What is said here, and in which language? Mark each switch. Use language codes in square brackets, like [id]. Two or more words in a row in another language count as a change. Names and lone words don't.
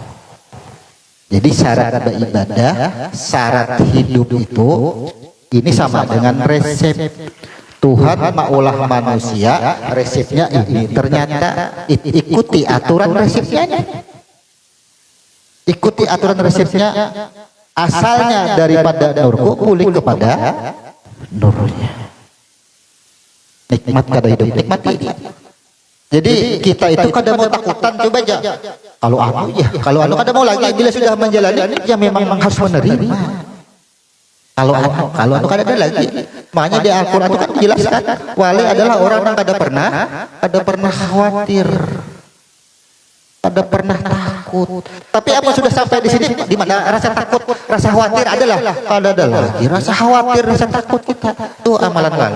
[id] Jadi syarat beribadah, syarat hidup itu ini sama dengan resep. [bjn] Tuhan maulah manusia, resepnya ini. [id] Ternyata ikuti aturan resepnya. Ikuti aturan resepnya. Asalnya daripada nurku, pulih kepada nurnya. [bjn] Nikmat kada hidup, nikmati. Jadi kita itu kada mau takutan, coba aja. Kalau anu kada mau lagi, bila sudah menjalani ya memang harus menerima. Kalau anu kada ada lagi. [id] Makanya di Al-Qur'an itu kan dijelaskan, wali adalah orang yang kada pernah khawatir. Kada pernah takut. Tapi apa sudah sampai di sini? Di mana rasa takut, rasa khawatir adalah kada ada lagi. Rasa khawatir, rasa takut kita. Itu amalan wali.